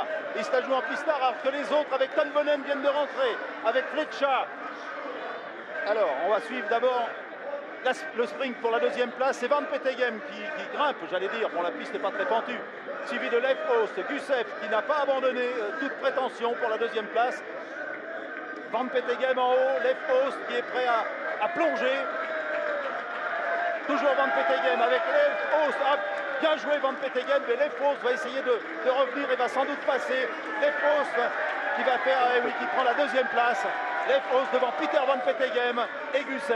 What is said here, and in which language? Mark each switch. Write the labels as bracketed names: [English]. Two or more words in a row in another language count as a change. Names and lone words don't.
[French] Il se la joue en pistard alors que les autres, avec Tom Bonnen, viennent de rentrer. Avec Fletcher. Alors, on va suivre d'abord le sprint pour la 2e place. C'est Van Petegem qui grimpe, j'allais dire. Bon, la piste n'est pas très pentue. Suivi de Leif Oost. Gusev qui n'a pas abandonné toute prétention pour la 2e place. Van Petegem en haut. Leif Oost qui est prêt à plonger. Toujours Van Petegem avec Leif Oost. Ah, bien joué Van Petegem, mais Leif Oost va essayer de revenir et va sans doute passer. Leif Oost qui va faire, qui prend la 2e place. Leif Oost devant Peter Van Petegem et Gusev.